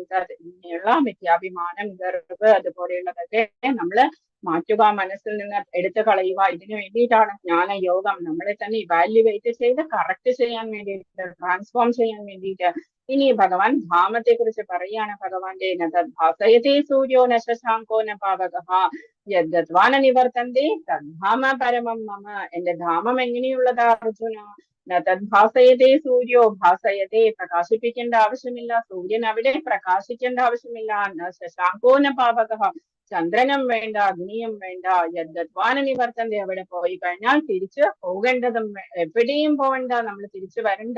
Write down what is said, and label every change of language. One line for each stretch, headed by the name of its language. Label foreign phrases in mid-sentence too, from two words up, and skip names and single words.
Malayalam: ഇങ്ങനെയുള്ള മിഥ്യാഭിമാനം, ഗർവ് അതുപോലെയുള്ളതൊക്കെ നമ്മള് മാറ്റുക, മനസ്സിൽ നിന്ന് എടുത്തു കളയുക. ഇതിനു വേണ്ടിയിട്ടാണ് ജ്ഞാനയോഗം. നമ്മളെ തന്നെ ഇവാലുവേറ്റ് ചെയ്ത് കറക്റ്റ് ചെയ്യാൻ വേണ്ടിയിട്ട്, ട്രാൻസ്ഫോം ചെയ്യാൻ വേണ്ടിയിട്ട്. ഇനി ഭഗവാൻ ധാമത്തെ കുറിച്ച് പറയാണ്.
Sanskrit: ഭഗവാന്റെ ഭാസയത്തെ സൂര്യോ ന ശശാങ്കോ ന പാവകഃ യദ്ഗത്വാന നിവർത്തന്തേ തദ്ധാമ പരമം മമ.
Malayalam: എന്റെ ധാമം എങ്ങനെയുള്ളതാ അർജുന?
Sanskrit: തദ്ഭാസയതേ സൂര്യോ ഭാസയതേ.
Malayalam: പ്രകാശിപ്പിക്കേണ്ട ആവശ്യമില്ല, സൂര്യൻ അവിടെ പ്രകാശിക്കേണ്ട ആവശ്യമില്ല.
Sanskrit: ശശാങ്കോ ന പാവകഃ,
Malayalam: ചന്ദ്രനും വേണ്ട, അഗ്നിയും വേണ്ട.
Sanskrit: യദ്ഗത്വാന നിവർത്തന്തേ,
Malayalam: അവിടെ പോയി കഴിഞ്ഞാൽ തിരിച്ച് പോകേണ്ടതും എവിടെയും പോകണ്ട, നമ്മൾ തിരിച്ചു വരണ്ട.